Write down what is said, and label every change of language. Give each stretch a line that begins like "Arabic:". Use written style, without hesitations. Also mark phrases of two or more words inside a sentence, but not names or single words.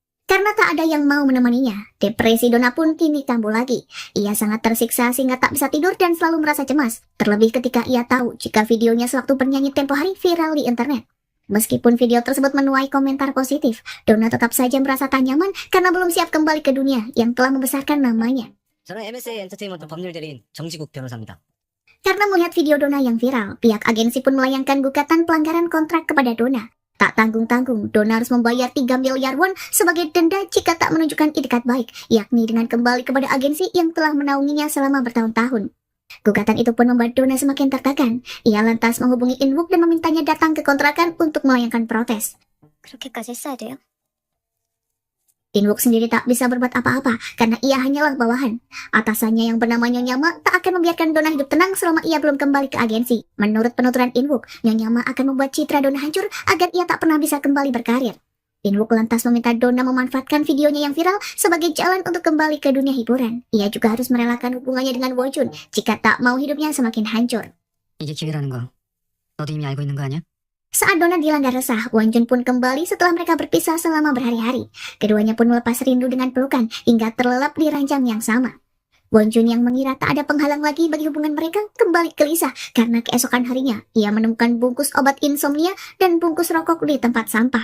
Indonesian: Karena tak ada yang mau menemaninya, depresi Donna pun kini kambuh lagi. Ia sangat tersiksa sehingga tak bisa tidur dan selalu merasa cemas. Terlebih ketika ia tahu jika videonya sewaktu bernyanyi tempo hari viral di internet. Meskipun video tersebut menuai komentar positif, Donna tetap saja merasa tak nyaman karena belum siap kembali ke dunia yang telah membesarkan namanya.
Korean: 저는 MSA 엔터테인먼트 법률 대리인 정지국 변호사입니다.
Indonesian: Karena melihat video Donna yang viral, pihak agensi pun melayangkan gugatan pelanggaran kontrak kepada Donna. Tak tanggung-tanggung, Donna harus membayar 3 miliar won sebagai denda jika tak menunjukkan itikat baik, yakni dengan kembali kepada agensi yang telah menaunginya selama bertahun-tahun. Gugatan itu pun membuat Donna semakin tertekan. Ia lantas menghubungi Inwook dan memintanya datang ke kontrakan untuk melayangkan protes.
Korean: 그렇게까지 했어야 돼요?
Indonesian: Inwook sendiri tak bisa berbuat apa-apa karena ia hanyalah bawahan. Atasannya yang bernama Nyonya Ma tak akan membiarkan Donna hidup tenang selama ia belum kembali ke agensi. Menurut penuturan Inwook, Nyonya Ma akan membuat citra Donna hancur agar ia tak pernah bisa kembali berkarir. Inwook lantas meminta Donna memanfaatkan videonya yang viral sebagai jalan untuk kembali ke dunia hiburan. Ia juga harus merelakan hubungannya dengan Wonjun jika tak mau hidupnya semakin hancur.
Korean: 이게 기회라는 거 너도 이미 알고 있는 거 아니야?
Indonesian: Saat Donna dilanda resah, Wonjun pun kembali setelah mereka berpisah selama berhari-hari. Keduanya pun melepas rindu dengan pelukan hingga terlelap di ranjang yang sama. Wonjun yang mengira tak ada penghalang lagi bagi hubungan mereka kembali gelisah karena keesokan harinya ia menemukan bungkus obat insomnia dan bungkus rokok di tempat sampah.